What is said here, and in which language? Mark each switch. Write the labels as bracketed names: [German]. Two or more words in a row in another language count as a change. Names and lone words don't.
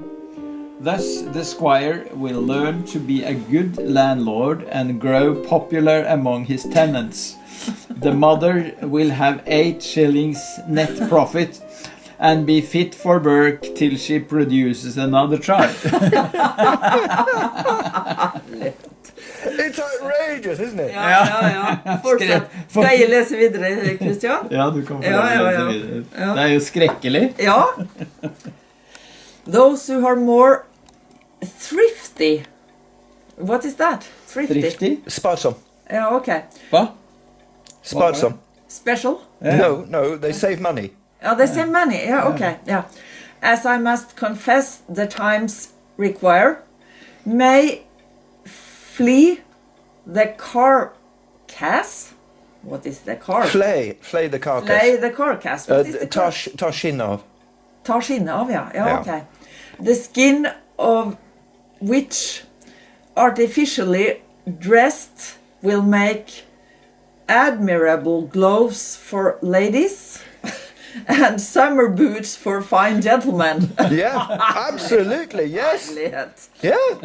[English] Thus the squire will learn to be a good landlord and grow popular among his tenants. The mother will have 8 shillings net profit and be fit for work till she produces another child. It's outrageous, isn't it? [Norwegian] Ja. Fortsatt. Skal jeg lese videre, Christian? Ja, du kan få lese videre. Det er jo skrekkelig. Ja. [English] Those who are more thrifty. What is that? Thrifty? [Norwegian] Sparsom. [English] Yeah, okay. [Norwegian] Hva? Sparsom. [English] Special? Yeah. No, they save money. Yeah, they save money. Yeah, okay. Yeah. As I must confess the times require, may flee the carcass. What is the carcass? Flay the carcass. Flay the carcass. What is the carcass? [Norwegian] Ta skinn av. Ta skinn av, ja. Ja, okay. [English] The skin of which artificially dressed will make admirable gloves for ladies and summer boots for fine gentlemen. Yeah, absolutely, yes. Yeah.